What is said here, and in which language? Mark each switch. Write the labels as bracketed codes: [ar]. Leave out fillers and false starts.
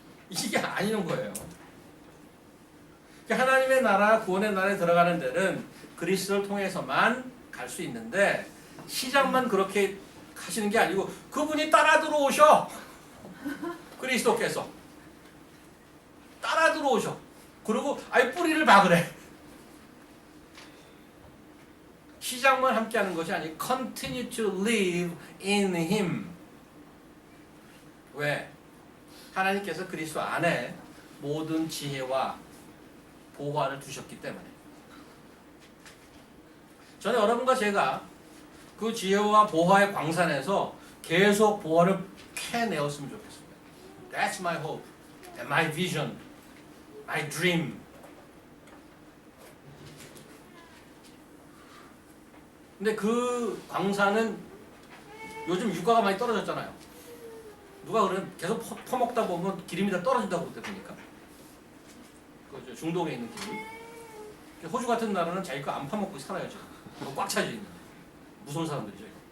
[ko] 이게 아니는 거예요. 하나님의 나라, 구원의 나라에 들어가는 데는 그리스도를 통해서만 갈 수 있는데 시작만 그렇게 하시는 게 아니고 그분이 따라 들어오셔. 그리스도께서 따라 들어오셔. 그리고 아예 뿌리를 박으래. 시작만 함께하는 것이 아니고 [en] continue to live in Him. [ko] 왜? 하나님께서 그리스도 안에 모든 지혜와 보화를 두셨기 때문에. 저는 여러분과 제가 그 지혜와 보화의 광산에서 계속 보화를 캐내었으면 좋겠습니다. [en] That's my hope, and my vision, my dream. [ko] 근데 그 광산은 요즘 유가가 많이 떨어졌잖아요. 누가 그래 계속 퍼먹다 보면 기름이 다 떨어진다고 그러니까. 그 중동에 있는 기름. 호주 같은 나라는 자기 거 안 파먹고 살아요 지금. 꽉 차져 있는. 무서운 사람들이죠.